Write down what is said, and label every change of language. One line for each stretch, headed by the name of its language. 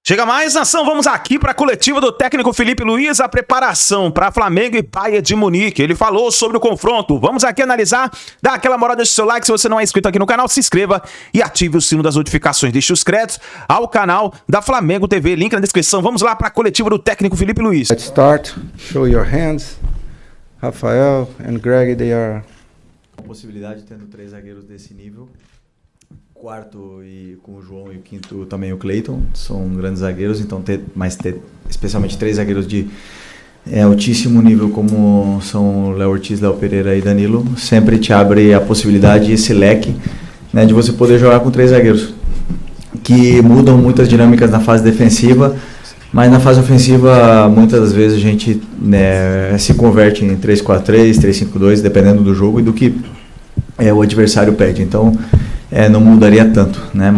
Portuguese: Chega mais, nação, vamos aqui para a coletiva do técnico Felipe Luiz, a preparação para Flamengo e Bayern de Munique. Ele falou sobre o confronto, vamos aqui analisar, dá aquela moral, deixa o seu like, se você não é inscrito aqui no canal, se inscreva e ative o sino das notificações, deixe os créditos ao canal da Flamengo TV, link na descrição. Vamos lá para a coletiva do técnico Felipe Luiz.
English: Let's start, show your hands. Rafael and Greg, they are...
Portuguese: A possibilidade tendo 3 zagueiros desse nível, quarto e com o João e o quinto também o Cleiton, são grandes zagueiros, então ter especialmente 3 zagueiros de altíssimo nível como são Léo Ortiz, Léo Pereira e Danilo, sempre te abre a possibilidade, esse leque, né, de você poder jogar com 3 zagueiros, que mudam muitas dinâmicas na fase defensiva, mas na fase ofensiva muitas das vezes a gente se converte em 3-4-3, 3-5-2, dependendo do jogo e do que o adversário pede, então não mudaria tanto, né?